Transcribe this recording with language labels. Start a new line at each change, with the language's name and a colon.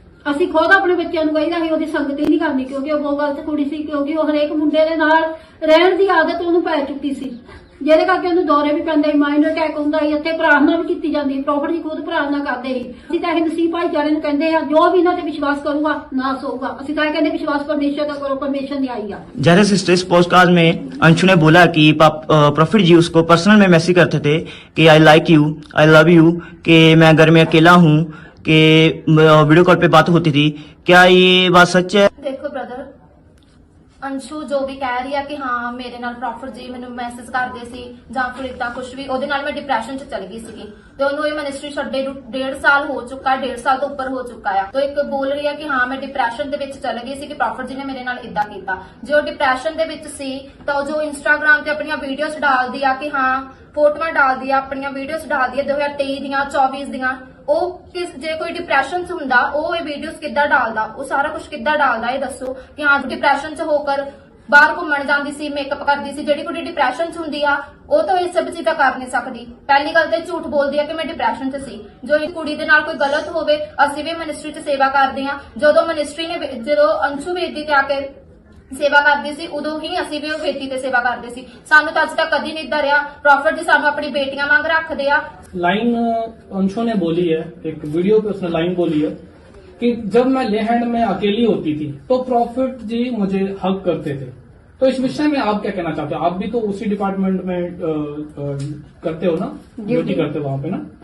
Punjabi: ਅਸੀਂ ਖੁਦ ਆਪਣੇ ਬੱਚਿਆਂ ਨੂੰ ਕਹਿੰਦਾ ਸੀ ਉਹਦੀ ਸੰਗਤ ਹੀ ਨਹੀਂ ਕਰਨੀ, ਕਿਉਂਕਿ ਉਹ ਬਹੁਤ ਗਲਤ ਕੁੜੀ ਸੀ, ਕਿਉਂਕਿ ਉਹ ਹਰੇਕ ਮੁੰਡੇ ਦੇ ਨਾਲ ਰਹਿਣ ਦੀ ਆਦਤ ਉਹਨੂੰ ਪੈ ਚੁੱਕੀ ਸੀ, ਜਿਹਦੇ ਕਰਕੇ ਉਹਨੂੰ ਦੌਰੇ ਵੀ ਪੈਂਦੇ ਸੀ, ਮਾਈਂਡ ਅਟੈਕ ਹੁੰਦਾ ਸੀ। ਇੱਥੇ ਪ੍ਰਾਰਥਨਾ ਵੀ ਕੀਤੀ ਜਾਂਦੀ, ਪ੍ਰੋਫਟ ਜੀ ਖੁਦ ਪ੍ਰਾਰਥਨਾ ਕਰਦੇ ਸੀ। ਅਸੀਂ ਤਾਂ ਇਹ ਨਸੀਬ ਭਾਈਚਾਰੇ ਨੂੰ ਕਹਿੰਦੇ ਆ, ਜੋ ਵੀ ਇਹਨਾਂ ਤੇ ਵਿਸ਼ਵਾਸ ਕਰੂਗਾ ਨਾਸ ਹੋਊਗਾ। ਅਸੀਂ ਤਾਂ ਇਹ ਕਹਿੰਦੇ ਵਿਸ਼ਵਾਸ
Hindi: परमेश्वर का करो,
Punjabi: परमेश्वर ने आई आ।
Hindi: जरा सिस्टर इस पॉडकास्ट में अंशु ने बोला कि प्रॉफिट जी उसको पर्सनल में मैसेज करते थे कि
English: I like you, I love you,
Hindi: कि मैं घर में अकेला हूँ, कि वीडियो कॉल पे बात होती थी। क्या ये बात सच है?
Punjabi: ਦੇਖੋ ਬ੍ਰਦਰ, ਅੰਸ਼ੂ ਜੋ ਵੀ ਕਹਿ ਰਹੀ ਆ ਕਿ ਹਾਂ ਮੇਰੇ ਨਾਲ ਪ੍ਰੋਫੈਟ ਜੀ ਮੈਨੂੰ ਮੈਸੇਜ ਕਰਦੇ ਸੀ ਜਾਂ ਫਿਰ ਇਦਾਂ ਕੁਝ ਵੀ, ਉਹਦੇ ਨਾਲ ਮੈਂ ਡਿਪਰੈਸ਼ਨ 'ਚ ਚਲੀ ਗਈ ਸੀਗੀ ਤੇ ਉਹਨੂੰ ਇਹ ਮਿਨਿਸਟਰੀ ਛੱਡੇ ਨੂੰ 1.5 ਸਾਲ ਹੋ ਚੁੱਕਾ, 1.5 ਸਾਲ ਤੋਂ ਉੱਪਰ ਹੋ ਚੁੱਕਾ ਆ। ਤਾਂ ਇੱਕ ਬੋਲ ਰਹੀ ਆ ਕਿ ਹਾਂ ਮੈਂ ਡਿਪਰੈਸ਼ਨ ਦੇ ਵਿੱਚ ਚਲੀ ਗਈ ਸੀ ਕਿ ਪ੍ਰੋਫੈਟ ਜੀ ਨੇ ਮੇਰੇ ਨਾਲ ਇਦਾਂ ਕੀਤਾ। ਜੇ ਉਹ ਡਿਪਰੈਸ਼ਨ ਦੇ ਵਿੱਚ ਸੀ ਤਾਂ ਉਹ ਜੋ ਇੰਸਟਾਗ੍ਰਾਮ ਤੇ ਆਪਣੀਆਂ ਵੀਡੀਓਜ਼ ਡਾਲਦੀ ਆ ਕਿ ਹਾਂ ਫੋਟੋਆਂ ਡਾਲਦੀ ਆ, ਆਪਣੀਆਂ ਵੀਡੀਓਜ਼ ਡਾਲਦੀ ਆ 2023 ਦੀਆਂ 24 ਦੀਆਂ, ਉਹ ਕਿਸ ਜੇ ਕੋਈ ਡਿਪਰੈਸ਼ਨ 'ਚ ਹੁੰਦਾ ਉਹ ਇਹ ਵੀਡੀਓਜ਼ ਕਿੱਦਾਂ ਡਾਲਦਾ, ਉਹ ਸਾਰਾ ਕੁਝ ਕਿੱਦਾਂ ਡਾਲਦਾ ਇਹ ਦੱਸੋ। ਕਿ ਹਾਂ ਡਿਪਰੈਸ਼ਨ 'ਚ ਹੋकर ਬਾਹਰ ਘੁੰਮਣ ਜਾਂਦੀ ਸੀ, ਮੇਕਅਪ ਕਰਦੀ ਸੀ। ਜਿਹੜੀ ਕੁੜੀ ਡਿਪਰੈਸ਼ਨ 'ਚ ਹੁੰਦੀ ਆ ਉਹ ਤਾਂ ਇਹ ਸਭ ਚੀਜ਼ਾਂ ਕਰ ਨਹੀਂ ਸਕਦੀ। ਪਹਿਲੀ ਗੱਲ ਤੇ ਝੂਠ ਬੋਲਦੀ ਆ ਕਿ ਮੈਂ ਡਿਪਰੈਸ਼ਨ 'ਚ ਸੀ। ਜੋ ਇਹ ਕੁੜੀ ਦੇ ਨਾਲ ਕੋਈ ਗਲਤ ਹੋਵੇ, ਅਸੀਂ ਵੀ ਮਿਨਿਸਟਰੀ 'ਚ ਸੇਵਾ ਕਰਦੇ ਆ। ਜਦੋਂ ਮਿਨਿਸਟਰੀ ਨੇ ਜਦੋਂ ਅੰਸ਼ੂ ਵੇਦੀ ਤੇ ਆ ਕੇ ਸੇਵਾ ਕਰਦੀ ਸੀ ਉਦੋਂ ਹੀ ਅਸੀਂ ਵੀ ਉਹ ਵੇਦੀ ਤੇ ਸੇਵਾ ਕਰਦੇ ਸੀ। ਸਾਨੂੰ ਤਾਂ ਅੱਜ ਤੱਕ ਕਦੀ ਨਹੀਂ ਡਰਿਆ। प्रॉफिट जी ਸਾਨੂੰ ਆਪਣੀ ਬੇਟੀਆਂ ਵਾਂਗ ਰੱਖਦੇ ਆ।
Hindi: लाइन अंशु ने बोली है, एक वीडियो पे उसने लाइन बोली है कि जब मैं लेहैंड में अकेली होती थी तो प्रॉफिट जी मुझे हक करते थे। तो इस विषय में आप क्या कहना चाहते हो? आप भी तो उसी डिपार्टमेंट में करते हो ना, ड्यूटी करते हो वहां पे ना?